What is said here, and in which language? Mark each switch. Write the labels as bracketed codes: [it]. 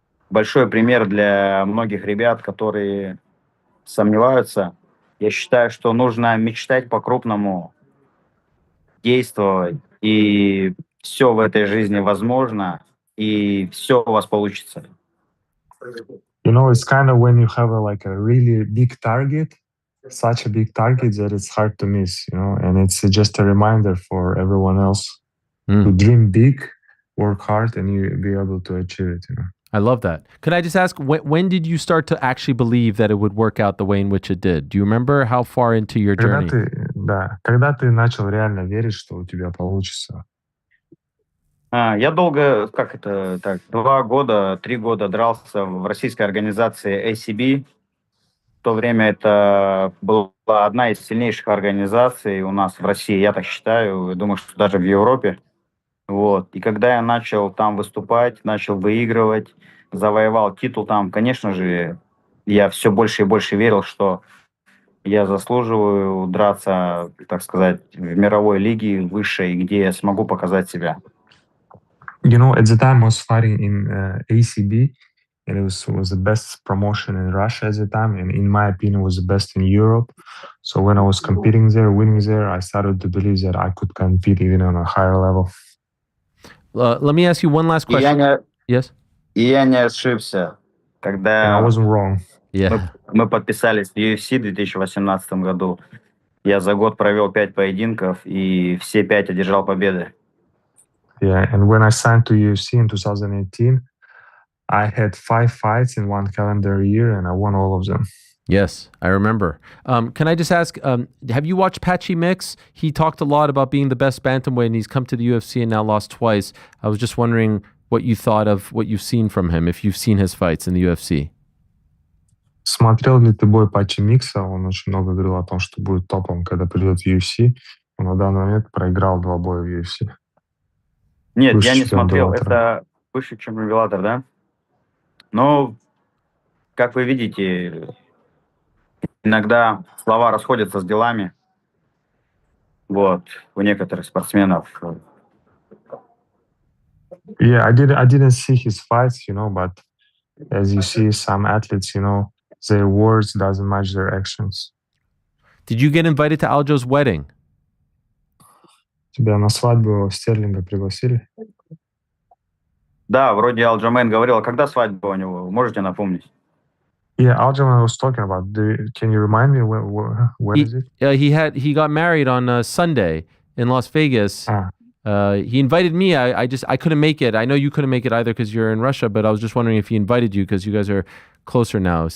[ru] Большой пример для многих ребят, которые сомневаются. Я считаю, что нужно мечтать по-крупному, действовать, и все в этой жизни возможно, и все у вас получится. [en] You know, it's kind of when you have like a really big target, such a big target that it's hard to miss, you know, and it's just a reminder for everyone else to dream big, work hard, and you be able to achieve it, you know. I love that. Could I just ask, when did you start to actually believe that it would work out the way in which it did? Do you remember how far into your journey? [ru] Когда ты начал реально верить, что у тебя получится? Я долго, 2 года, 3 года дрался в российской организации ACB. В то время это была одна из сильнейших организаций у нас в России, я так считаю, думаю, что даже в Европе. Вот. И когда я начал там выступать, начал выигрывать, завоевал титул там, конечно же, я все больше и больше верил, что я заслуживаю драться, так сказать, в мировой лиге высшей, где я смогу показать себя. [en] You know, at the time I was fighting in ACB, and it was the best promotion in Russia at the time, and in my opinion, was the best in Europe. So when I was competing there, winning there, I started to believe that I could compete even on a higher level. Let me ask you one last question. Yes? [ru] И я не ошибся, когда [en] I wasn't wrong. [ru] мы подписались в UFC в 2018 году. Я за год провел 5 поединков, и все 5 одержал победы. [en] Yeah, and when I signed to UFC in 2018, I had 5 fights in one calendar year, and I won all of them. Yes, I remember. Can I just ask, have you watched Patchy Mix? He talked a lot about being the best bantamweight, and he's come to the UFC and now lost twice. I was just wondering what you thought of what you've seen from him, if you've seen his fights in the UFC. [ru] Смотрел ли ты бой Патчи Микса? Он очень много говорил о том, что будет топом, когда придет в UFC. Он на данный момент проиграл 2 боя в UFC. Нет, Выше, я не чем смотрел. Bellator. Это выше, чем Bellator, да? Но, как вы видите, иногда слова расходятся с делами. Вот, у некоторых спортсменов. [en] Yeah, I didn't see his fights, you know, but as you see, some athletes, you know, their words doesn't match their actions. Did you get invited to Aljo's wedding? [ru] Тебя на свадьбу Стерлинга пригласили? Да, вроде Алджамейн говорил, а когда свадьба у него? Можете напомнить? [en] Yeah, Aljamain was talking about. Can you remind me when is it? He got married on Sunday in Las Vegas. He invited me. I couldn't make it. I know you couldn't make it either because you're in Russia, but I was just wondering if he invited you because you guys are closer now.